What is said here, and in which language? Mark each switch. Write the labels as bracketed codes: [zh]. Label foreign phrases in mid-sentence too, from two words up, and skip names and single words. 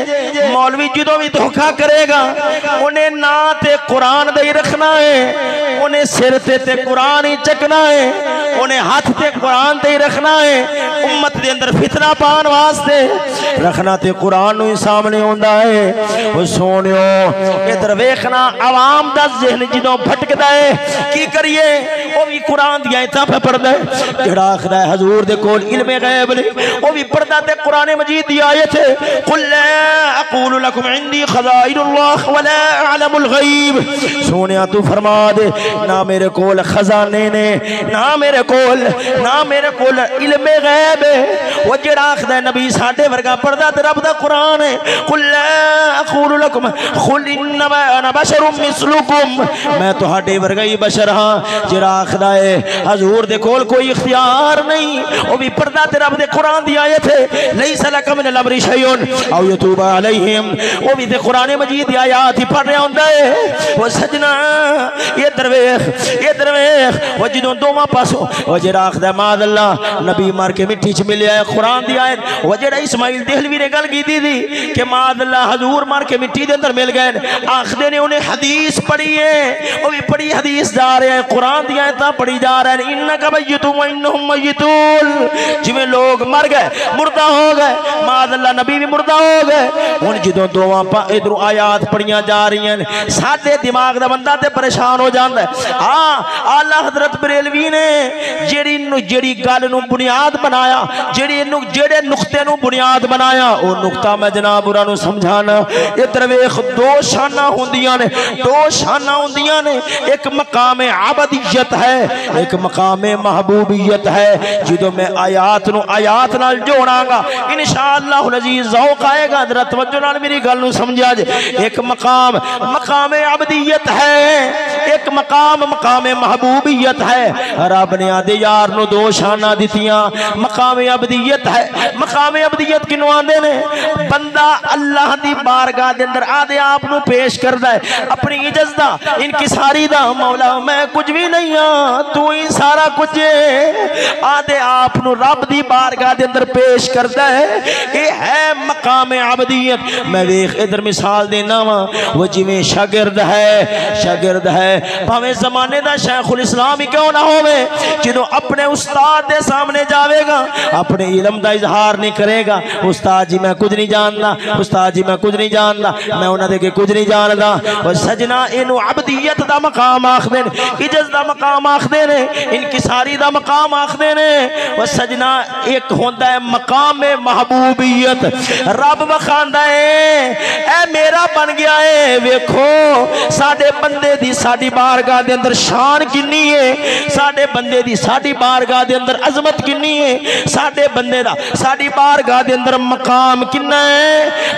[pa] مولوی جدو بھی دھوکہ کرے گا انہیں نا تے قرآن دے رکھنا ہے انہیں سر تے قرآن ہی چکنا ہے، انہیں ہاتھ تے قرآن تے ہی رکھنا ہے، امت دے اندر فتنہ پان واسطے رکھنا تے قرآن نو ہی سامنے ہوندا ہے۔ وہ سونیو ادھر ویکھنا عوام دا ذہن جدوں بھٹکدا ہے کی کریے، وہ بھی قرآن دی آیتاں پہ پڑھدا ہے، جڑا آکھدا ہے حضور دے کول علم غیب نہیں، وہ بھی پڑھدا تے قرآن مجید دی آیت ہے، [ar] قل لا اقول لكم عندي خزائن الله ولا اعلم الغیب۔ [pa] سونیا تو فرما دے نہ میرے کول خزانے نے، نہ میرے کول علم غیب ہے۔ وہ جڑا آکھدا ہے نبی ساڈے ورگا پڑھدا تے رب دا قرآن ہے، [ar] قل لا اقول لكم قل انما انا بشر مثلكم، [pa] میں تہاڈے ورگا ہی بشر ہاں۔ جڑا آکھدا ہے حضور دے کول کوئی اختیار نہیں، وہ بھی پڑھدا تے رب دے قرآن دی آیت ہے، [ar] لیس لک من الامر شیء او یتوب علیہم، [pa] وہ بھی تے قرآن مجید دی آیات ہی پڑھ رہا ہوندا ہے۔ وہ سجنا یہ درویش وہ جدوں دوواں پاسوں وہ جڑا آکھدا [ar] معاذ اللہ [pa] نبی مار کے مٹی چ ملیا ہے، قرآن دی آیت وہ جڑا اسماعیل دہلوی نے گل کیتی تھی کہ [ar] معاذ اللہ [pa] حضور مار کے مٹی دے اندر مل گئے، آکھدے نے انہیں حدیث پڑھی ہے، وہ بھی پڑھی حدیث جا رہے ہیں، قرآن دی آیتاں پڑھی جا رہے ہیں، [ar] انک میت و انہم میتون، [pa] جویں لوگ مر گئے مردہ ہو گئے، [ar] معاذ اللہ [pa] نبی بھی مردہ ہو گئے۔ ہن جدوں دوواں ادھر آیات پڑھیاں جا رہی ہیں ساڈے دماغ دا بندہ تے پریشان ہو جاندا ہے۔ ہاں اعلی حضرت بریلوی نے جیڑی گل نو بنیاد بنایا، جڑے نقطے نو بنیاد بنایا، او نقطہ میں جناب انہاں نو سمجھانا۔ ادھر ویکھ دو شاناں ہوندیاں نے، ایک مقام عبدیت ہے، ایک مقام محبوبیت ہے۔ جدوں میں آیات نال جوڑاں گا [ar] انشاءاللہ العزیز [pa] ذوق آئے گا، ذرا توجہ نال میری گل نو سمجھا جے۔ ایک مقام عبدیت ہے، ایک مقام محبوبیت ہے۔ رب نے آدھے یار نو دو شاناں دتیاں، مقام عبدیت ہے۔ مقام عبدیت کنوں آندے نے؟ بندہ اللہ دی بارگاہ دے اندر آدھے آپ نو پیش کردا ہے اپنی عجز دا، انکساری دا، مولا میں کچھ بھی نہیں ہاں تو ہی سارا کچھ ہے، آدھے آپ نو رب دی بارگاہ دے اندر پیش کردا ہے، یہ ہے مقام عبدیت۔ میں ویکھ ادھر مثال دینا وا، وہ جویں شاگرد ہے بھاویں زمانے دا شیخ الاسلام ہی کیوں نہ ہوے، جدوں اپنے استاد دے سامنے جاوے گا اپنے علم دا اظہار نہیں کرے گا، استاد جی میں کچھ نہیں جاندا، استاد جی میں کچھ نہیں جاندا، میں انہاں دے کے کچھ نہیں جاندا۔ او سجنا اینو عبدیت دا مقام آکھدے نے، عجز دا مقام آکھدے نے، انکساری دا مقام آکھدے نے۔ او سجنا ایک ہوندا ہے مقام محبوبیت، رب وکھاندا ہے اے میرا بن گیا ہے، ویکھو ساڈے بندے دی ساڈی بارگاہ دے اندر شان کنی ہے، ساڈے بندے دی ساڈی بارگاہ دے اندر عظمت کنی ہے، ساڈے بندے دا ساڈی بارگاہ دے اندر مقام کنا ہے۔